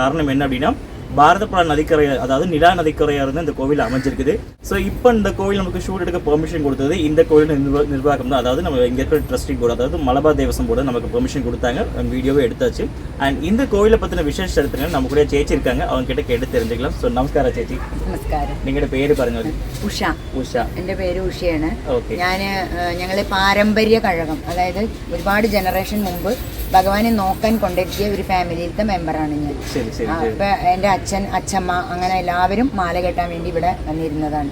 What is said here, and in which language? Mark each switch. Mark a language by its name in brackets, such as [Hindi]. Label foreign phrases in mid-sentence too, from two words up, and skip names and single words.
[Tamil] காரணம் என்ன அப்படின்னா, பாரதப்புழா நதிக்கரை, அதாவது நிலா நதிக்கரையாக இருந்து இந்த கோவில் அமைஞ்சிருக்குது. ஸோ இப்போ இந்த கோவில் நமக்கு ஷூட் எடுக்க பெர்மிஷன் கொடுத்தது இந்த கோவில் நிர்வாகம் தான். அதாவது நம்ம இங்கே இருக்கிற [English] trustee board, [Tamil] அதாவது மலபார் தேவசம் போர்டு நமக்கு பெர்மிஷன் கொடுத்தாங்க. வீடியோவே எடுத்தாச்சு. அண்ட் இந்த கோவிலை பற்றின விசேஷ சரித்திரங்கள் நம்ம கூட ചേച്ചി இருக்காங்க, அவங்க கிட்ட கேட்டு தெரிஞ்சுக்கலாம். [Malayalam] ஸோ நமസ്കാരം ചേച്ചി. നമസ്കാരം. നിങ്ങളുടെ പേര് പറഞ്ഞു. ഉഷ. ഉഷ. എൻ്റെ പേര് ഉഷയാണ്. ഓക്കെ. ഞങ്ങൾ പാരമ്പര്യ കഴകം, അതായത് ഒരുപാട് ജനറേഷൻ മുമ്പ് ഭഗവാനെ നോക്കാൻ കൊണ്ടെത്തിയ ഒരു ഫാമിലിയിലത്തെ മെമ്പറാണ് ഞാൻ. ശരി ശരി. അപ്പൊ എൻ്റെ അച്ഛൻ, അച്ഛമ്മ, അങ്ങനെ എല്ലാവരും മാല കെട്ടാൻ വേണ്ടി ഇവിടെ വന്നിരുന്നതാണ്.